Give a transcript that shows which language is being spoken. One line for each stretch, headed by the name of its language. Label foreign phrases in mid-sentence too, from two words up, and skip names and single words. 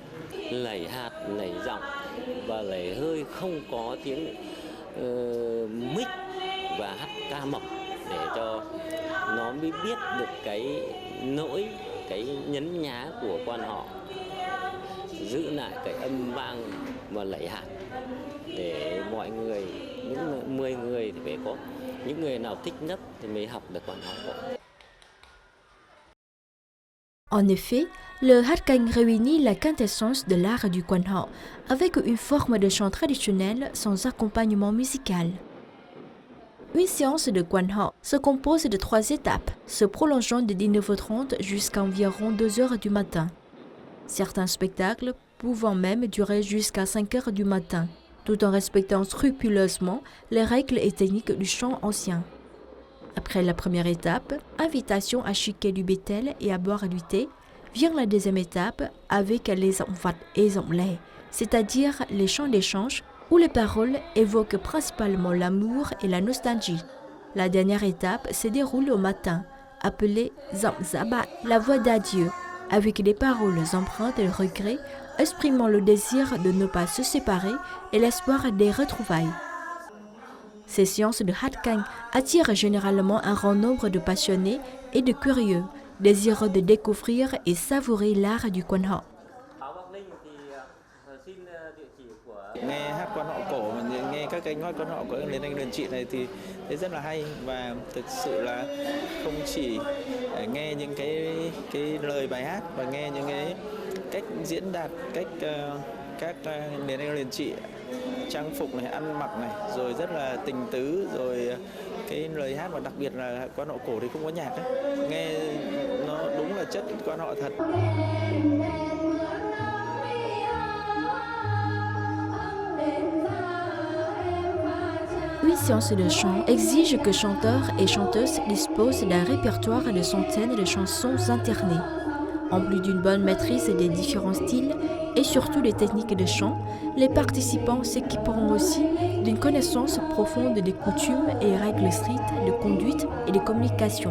Vietnamese: Lẩy hạt, lẩy giọng và lẩy hơi, không có tiếng mic và hát ca mộc để cho nó mới biết được cái nỗi, cái nhấn nhá của Quan Họ, giữ lại cái âm vang và lẩy hạt để mọi người, những 10 người thì phải có những người nào thích nhất thì mới học được Quan Họ.
French: En effet, le
Vietnamese: hát canh
French: réunit la quintessence de l'art du Quan Họ avec une forme de chant traditionnel sans accompagnement musical. Une séance de Quan Họ se compose de 3 étapes, se prolongeant de 19h30 jusqu'à environ 2h du matin. Certains spectacles pouvant même durer jusqu'à 5h du matin, tout en respectant scrupuleusement les règles et techniques du chant ancien. Après la première étape, invitation à chiquer du bétel et à boire du thé, vient la deuxième étape avec les
Vietnamese: giọng vặt
French: et
Vietnamese: giọng lè,
French: c'est-à-dire les chants d'échange où les paroles évoquent principalement l'amour et la nostalgie. La dernière étape se déroule au matin, appelée
Vietnamese: giọng giã bạn,
French: la voix d'adieu, avec des paroles empreintes de regret, exprimant le désir de ne pas se séparer et l'espoir des retrouvailles. Ces séances de
Vietnamese: hát canh
French: attirent généralement un grand nombre de passionnés et de curieux, désireux de découvrir et savourer l'art du Quan Họ.
Vietnamese: Nghe hát Quan Họ cổ mà nghe các kênh hát Quan Họ của Liên Anh Đền Trị này thì thấy rất là hay, và thực sự là không chỉ nghe những cái lời bài hát và nghe những cái cách diễn đạt, cách các Liên Anh Đền Trị trang phục này, ăn mặc này, rồi rất là tình tứ, rồi cái lời hát, và đặc biệt là Quan Họ cổ thì không có nhạc ấy. Nghe nó đúng là chất Quan Họ thật.
French: Une séance de chant exige que chanteurs et chanteuses disposent d'un répertoire de centaines de chansons internées. En plus d'une bonne maîtrise des différents styles et surtout des techniques de chant, les participants s'équiperont aussi d'une connaissance profonde des coutumes et règles strictes de conduite et de communication.